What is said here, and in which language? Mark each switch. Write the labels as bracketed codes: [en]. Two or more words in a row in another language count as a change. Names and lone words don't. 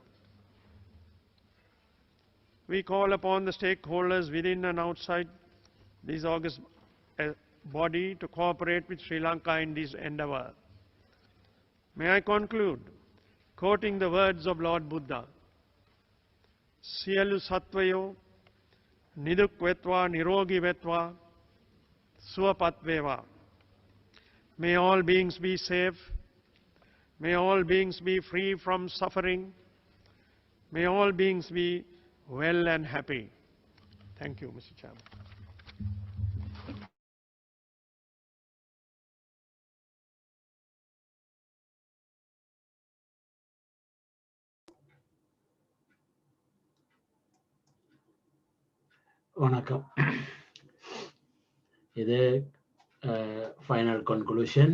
[en] We call upon the stakeholders within and outside this august body to cooperate with Sri Lanka in this endeavor. May I conclude quoting the words of Lord Buddha. [si] සියලු සත්වයෝ නිදුක් වේවා නිරෝගී වේවා සුවපත් වේවා. [en] May all beings be safe. May all beings be free from suffering. May all beings be well and happy. Thank you, Mr. Chairman. [ta] வணக்கம். [en] இது final conclusion.